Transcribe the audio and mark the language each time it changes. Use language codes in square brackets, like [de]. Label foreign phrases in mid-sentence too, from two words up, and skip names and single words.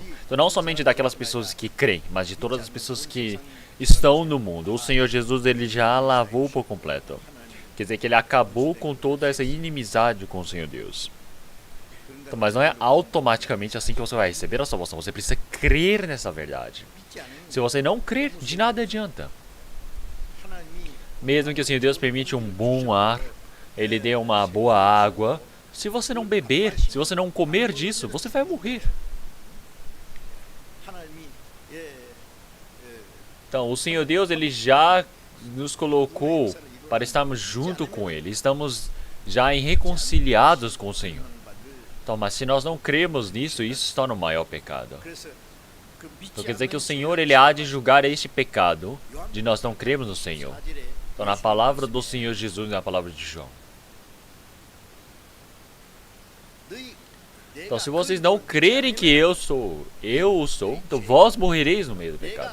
[pt] Então, não somente daquelas pessoas que creem, mas de todas as pessoas que estão no mundo. O Senhor Jesus ele já lavou por completo. Quer dizer que ele acabou com toda essa inimizade com o Senhor Deus. Então, mas não é automaticamente assim que você vai receber a salvação. Você precisa crer nessa verdade. [ko] 믿지 않는 [pt] Se você não crer, de nada adianta. [ko] 하나님이 [pt] Mesmo que o Senhor Deus permite um bom ar, ele dê uma boa água, se você não beber, se você não comer disso, você vai morrer. [ko] 하나님이 예, [pt] Então, o Senhor Deus ele já nos colocou para estarmos junto com Ele. Estamos já reconciliados com o Senhor. Então, mas se nós não cremos nisso, isso se torna o maior pecado. [ko] 그래서 그 믿지 [pt] Então quer dizer que o [ko] 않는 [pt] Senhor ele há de julgar este pecado de nós não cremos no Senhor. [ko] 4절에 [pt] Então, na palavra do Senhor Jesus e na palavra de João. [ko] 너희 [pt] Então, se vocês não crerem que eu sou, então vós morrereis no meio do pecado.